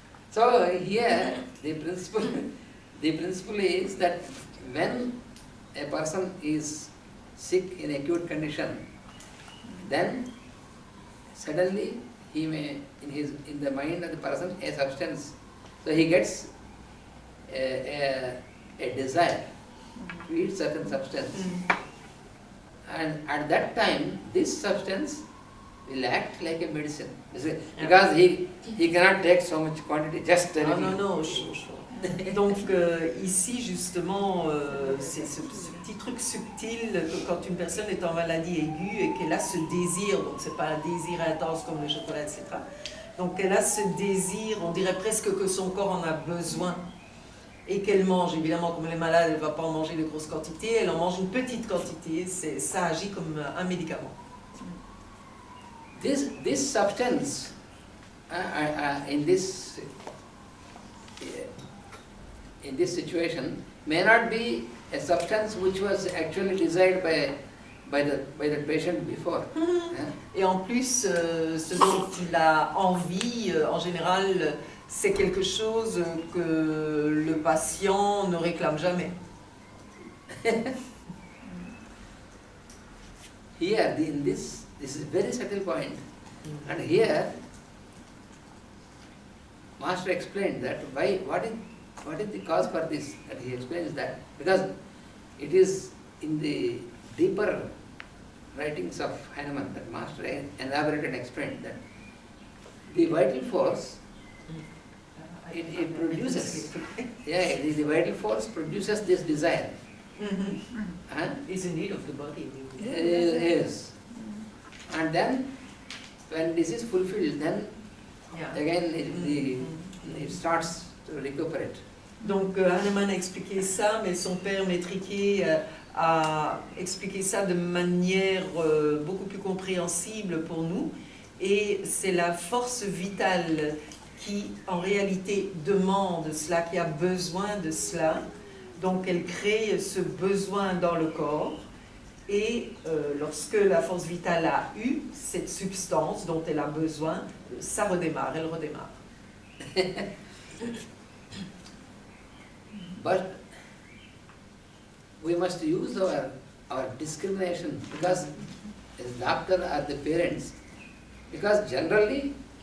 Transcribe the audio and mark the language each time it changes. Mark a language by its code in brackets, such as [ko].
[en] So here the principle is that when a person is sick in acute condition, then suddenly he may in the mind of the person a substance, so he gets a desire to eat certain substance, and at that time this substance will act like a medicine, because he cannot take so much quantity, just [fr] Ah non, non, Donc ici justement, c'est ce petit truc subtil que quand une personne est en maladie aiguë et qu'elle a ce désir, donc c'est pas un désir intense comme le chocolat, etc. Donc elle a ce désir, on dirait presque que son corps en a besoin et qu'elle mange. Évidemment, comme elle est malade, elle ne va pas en manger de grosses quantités, elle en mange une petite quantité, ça agit comme un médicament. [en] This substance in this situation may not be a substance which was actually desired by the patient before. [fr] Et en plus, ce dont il a envie, en général, c'est quelque chose que le patient ne réclame jamais. [en] Here, this is a very subtle point. And here, Master explained that what is the cause for this? And he explains that because it is in the deeper writings of Hanuman that Master elaborated and explained that the vital force it produces. The vital force produces this desire. Is in need of the body. Yes. And then when this is fulfilled, then again it starts to recuperate. [fr] Donc Hahnemann a expliqué ça, mais son père Métriquet a expliqué ça de manière beaucoup plus compréhensible pour nous. Et c'est la force vitale qui en réalité demande cela, qui a besoin de cela. Donc elle crée ce besoin dans le corps. Et lorsque la force vitale a eu cette substance dont elle a besoin, ça redémarre, elle redémarre. [en] But we must use our discrimination because as doctor or the parents, because generally